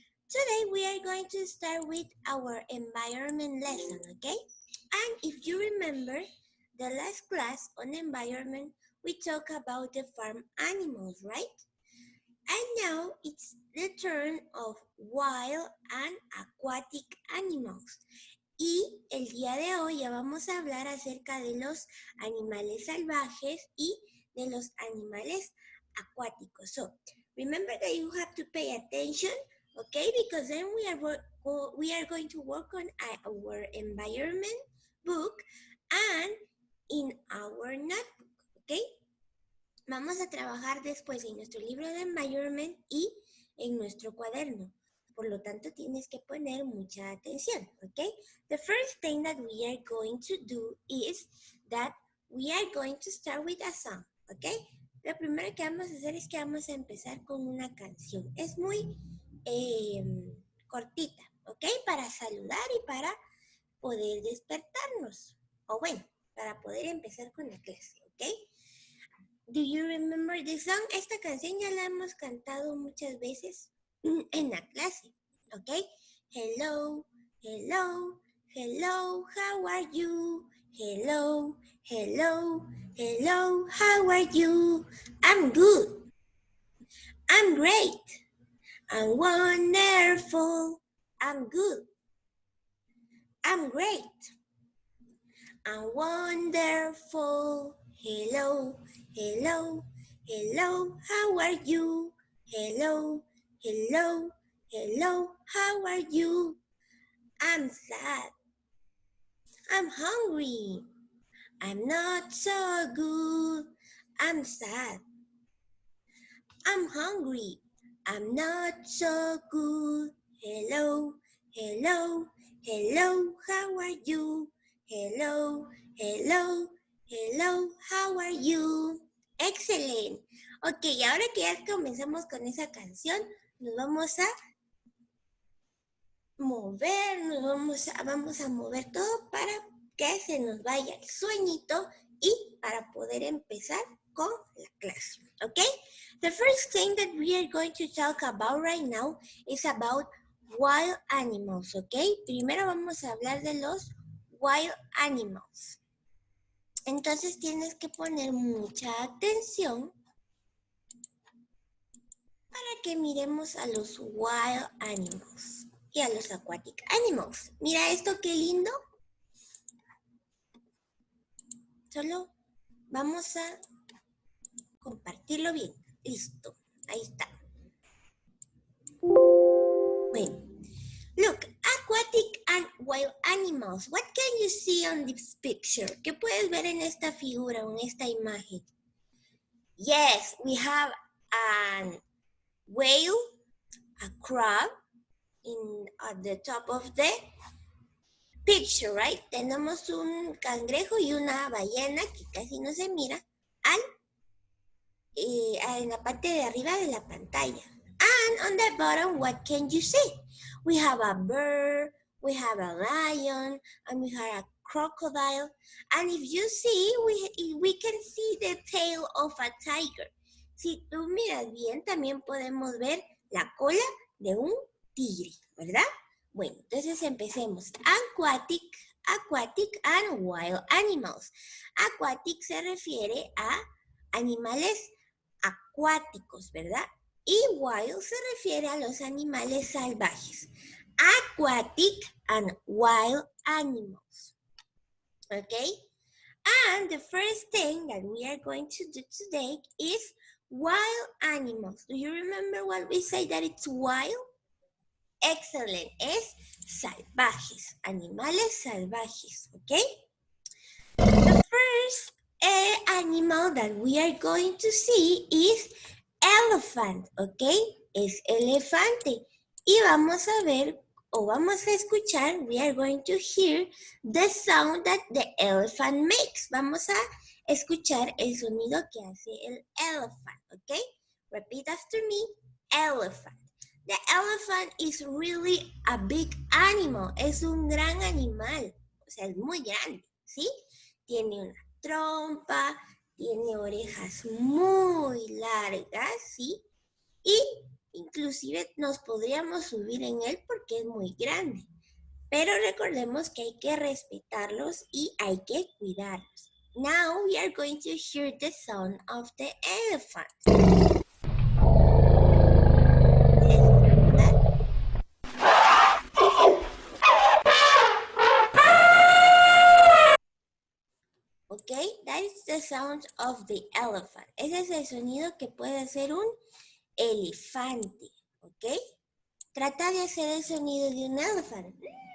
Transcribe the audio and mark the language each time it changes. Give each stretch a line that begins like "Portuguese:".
English: Today we are going to start with our environment lesson, okay? And if you remember, the last class on environment, we talked about the farm animals, right? And now it's the turn of wild and aquatic animals.
Spanish: Y el día de hoy ya vamos a hablar acerca de los animales salvajes y de los animales acuáticos.
English: So, remember that you have to pay attention, okay? Because then we are going to work on our environment book and in our notebook, okay?
Spanish: Vamos a trabajar después en nuestro libro de environment y en nuestro cuaderno. Por lo tanto, tienes que poner mucha atención, ¿ok?
English: The first thing that we are going to do is that we are going to start with a song, ¿ok?
Spanish: Lo primero que vamos a hacer es que vamos a empezar con una canción. Es muy cortita, ¿ok? Para saludar y para poder despertarnos. O bueno, para poder empezar con la clase, ¿ok?
English: Do you remember this song?
Spanish: Esta canción ya la hemos cantado muchas veces en la clase, ¿ok?
English: Hello, hello, hello, how are you? Hello, hello, hello, how are you? I'm good. I'm great. I'm wonderful. I'm good. I'm great. I'm wonderful. Hello, hello, hello, how are you? Hello, hello, hello, how are you? I'm sad. I'm hungry. I'm not so good. I'm sad. I'm hungry. I'm not so good. Hello, hello, hello, how are you? Hello, hello, hello, how are you?
Spanish: Excelente. Ok, ahora que ya comenzamos con esa canción, nos vamos a mover, vamos a mover todo para que se nos vaya el sueñito y para poder empezar con la clase, ¿ok?
English: The first thing that we are going to talk about right now is about wild animals, ¿ok?
Spanish: Primero vamos a hablar de los
English: wild animals.
Spanish: Entonces tienes que poner mucha atención para que miremos a los
English: wild animals
Spanish: y a los
English: aquatic animals.
Spanish: Mira esto, qué lindo. Solo vamos a compartirlo bien. Listo, ahí está.
English: Bueno, look, aquatic and wild animals. What can you see on this picture?
Spanish: ¿Qué puedes ver en esta figura, en esta imagen?
English: Yes, we have a whale, a crab at the top of the picture, right?
Spanish: Tenemos un cangrejo y una ballena que casi no se mira en la parte de arriba de la pantalla.
English: And on the bottom, what can you see? We have a bird, we have a lion, and we have a crocodile. And if you see, we can see the tail of a tiger.
Spanish: Si tú miras bien, también podemos ver la cola de un tigre, ¿verdad? Bueno, entonces empecemos.
English: Aquatic and wild animals.
Spanish: Aquatic se refiere a animales acuáticos, ¿verdad? Y wild se refiere a los animales salvajes.
English: Aquatic and wild animals. Okay? And the first thing that we are going to do today is wild animals. Do you remember what we say that it's wild?
Spanish: Excellent. Es salvajes. Animales salvajes. Okay?
English: The first animal that we are going to see is elephant, ¿ok?
Spanish: Es elefante. Y vamos a ver, o vamos a escuchar,
English: we are going to hear the sound that the elephant makes.
Spanish: Vamos a escuchar el sonido que hace el elephant, ¿ok?
English: Repeat after me, elephant. The elephant is really a big animal.
Spanish: Es un gran animal. O sea, es muy grande, ¿sí? Tiene una trompa, Tiene orejas muy largas, ¿sí? Y inclusive nos podríamos subir en él porque es muy grande. Pero recordemos que hay que respetarlos y hay que cuidarlos.
English: Now we are going to hear the sound of the elephant. Ok, that is the sound of the elephant.
Spanish: Ese es el sonido que puede hacer un elefante. Ok, trata de hacer el sonido de un elefante.